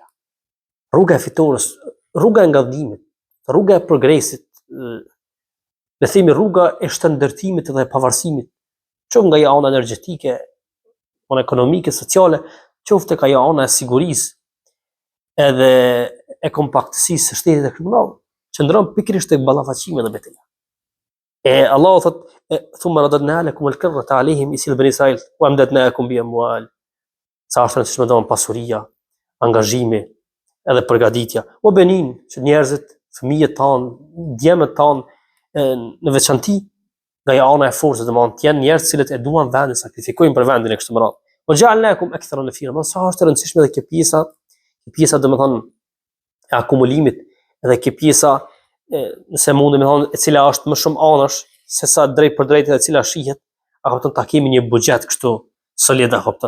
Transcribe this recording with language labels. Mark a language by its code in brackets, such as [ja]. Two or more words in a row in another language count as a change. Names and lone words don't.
[sq] Rruga e fitores, rruga e ngadhimit, rruga e progresit, le themi rruga e shëndërtimit dhe pavarësimit, qoftë nga ana energjetike, ana ekonomike, sociale, qoftë tek ajo ana e sigurisë, edhe e kompaktësisë së shtetit të kriminal, qëndron pikërisht tek ballafaqimi dhe betejë. E Allahu thot, [ar] ثم رددنا لكم الكرة عليهم إسيل بني إسرائيل وأمددناكم بأموال. [sq] Sa është që më don pasuria, angazhimi, edhe përgatitja. [ar] و بنين, [sq] që njerëzit, fëmijët tanë, djemët tanë, në veçanti, nga ana e forcës, domethënë të jenë njerëz cilët e duan vendin, sakrifikojnë për vendin e kështu me radhë. [ar] وجعلناكم أكثر نفيرا, [sq] sa është e rëndësishme edhe kjo pjesa domethënë e akumulimit, edhe kjo pjesa nëse mundem të thonë e cila është më shumë anash se sa drejt për drejt e cila shihet, a kupton ta kemi një buxhet kështu solid, a kupton.